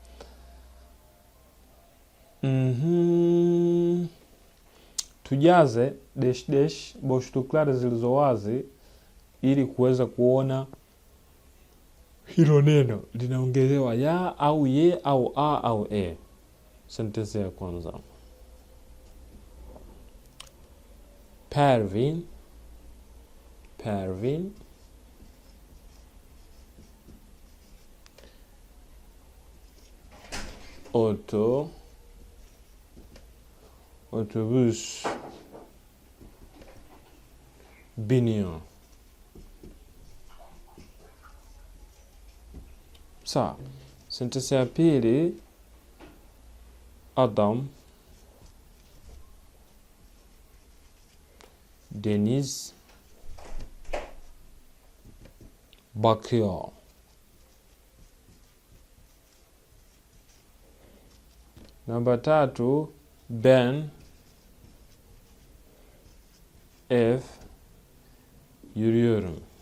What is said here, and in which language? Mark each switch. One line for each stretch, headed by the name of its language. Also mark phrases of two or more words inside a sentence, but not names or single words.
Swahili: Tujaze dash boşluklar zilizo wazi ili kuweza kuona hilo neno linaongezewa ya au ye au a au e. Sentensi ya kwanza.
Turkish: Pervin otobüs biniyor.
Swahili: Sawa. Sentensi ya pili,
Turkish: adam deniz bakıyor. Namba 3, ben ev yürüyorum.